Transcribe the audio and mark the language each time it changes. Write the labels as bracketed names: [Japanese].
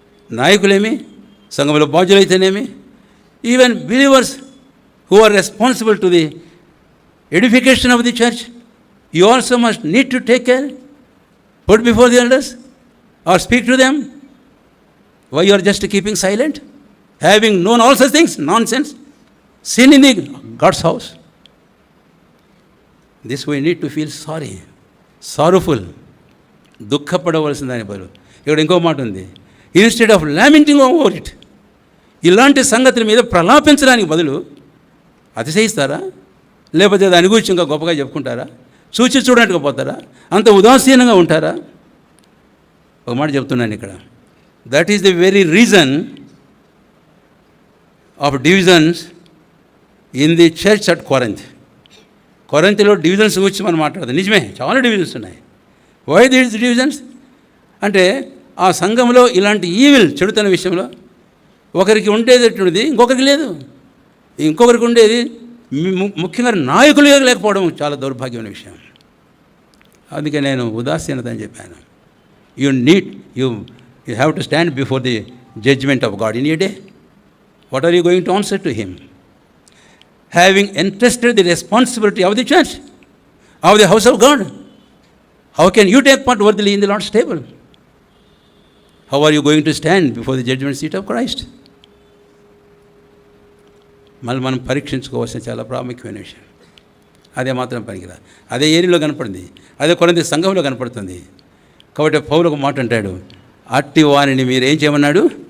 [English] నాయకులేమి, సంఘంలో బాధ్యులైతేనేమి, even believers who are responsible to the edification of the church, you also must need to take care, put before the elders or speak to them. Why you are just keeping silent, having known all such things, nonsense, sin in the God's house? This we need to feel sorry, sorrowful. [Telugu] దుఃఖపడవలసిన దాని బదులు ఇక్కడ ఇంకో మాట ఉంది, instead of లామెంటింగ్ over it. ఇలాంటి సంగతుల మీద ప్రలాపించడానికి బదులు అతిశయిస్తారా? లేకపోతే దాని గురించి ఇంకా గొప్పగా చెప్పుకుంటారా? చూచి చూడనట్టుగా పోతారా? అంత ఉదాసీనంగా ఉంటారా? ఒక మాట చెప్తున్నాను ఇక్కడ, that is the very reason of divisions in the church at కొరింథ్. కొరింథీలో divisions గురించి మనం మాట్లాడదాం. నిజమే, చాలా డివిజన్స్ ఉన్నాయి. వై దీస్ డివిజన్స్ అంటే ఆ సంఘంలో ఇలాంటి ఈవిల్, చెడుతన విషయంలో ఒకరికి ఉండేటటువంటిది ఇంకొకరికి లేదు. ఇంకొకరికి ఉండేది ముఖ్యంగా నాయకులు లేకపోవడం చాలా దౌర్భాగ్యమైన విషయం. అందుకే నేను ఉదాసీనత అని చెప్పాను. You have to stand before the judgement of God in ఏ day. [English] What are you going to answer to him? Having entrusted the responsibility of the church, of the house of God, how can you take part worthily in the Lord's table? How are you going to stand before the judgment seat of Christ? [Telugu] మనం పరీక్షించుకోవాల్సిన చాలా ప్రాముఖ్యమైన విషయం. అదే మాత్రం పనికిరా. అదే ఏరియాలో కనపడింది, అదే కొరింథీ సంఘంలో కనపడుతుంది. కాబట్టి పౌలు ఒక మాట అంటాడు, అట్టి వారిని మీరు ఏం చేయమన్నాడు?